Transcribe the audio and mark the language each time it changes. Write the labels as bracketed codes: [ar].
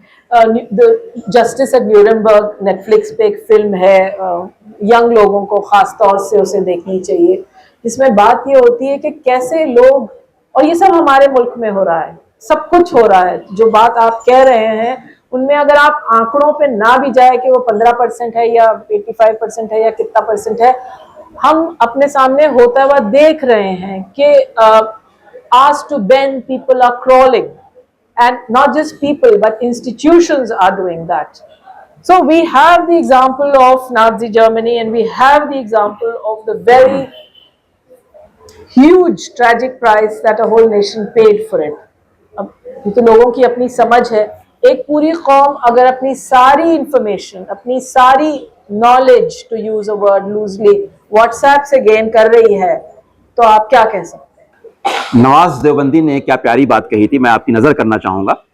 [ur] Justice at نیورنبرگ net flicks پہ ایک film ہے, ینگ لوگوں کو خاص طور سے اسے دیکھنی چاہیے, جس میں بات یہ ہوتی ہے کہ کیسے لوگ, اور یہ سب ہمارے ملک میں ہو رہا ہے, سب کچھ ہو رہا ہے, جو بات آپ کہہ رہے ہیں ان میں اگر آپ آنکڑوں پہ نہ بھی جائے کہ وہ 15% ہے یا 85% ہے یا کتنا پرسنٹ ہے, [en] ہم اپنے سامنے ہوتا ہوا دیکھ رہے ہیں کہ asked to bend people are crawling, and not just people but institutions are doing that. So we have the example of Nazi Germany, and we have the example of the very huge tragic price that a whole nation paid for it. [ur] اب یہ تو لوگوں کی اپنی سمجھ ہے. ایک پوری قوم اگر اپنی ساری انفارمیشن, اپنی ساری knowledge, to use a word loosely, what's app سے گین کر رہی ہے, تو آپ کیا کہہ سکتے ہیں؟ نواز دیوبندی نے کیا پیاری بات کہی تھی، میں آپ کی نظر کرنا چاہوں گا.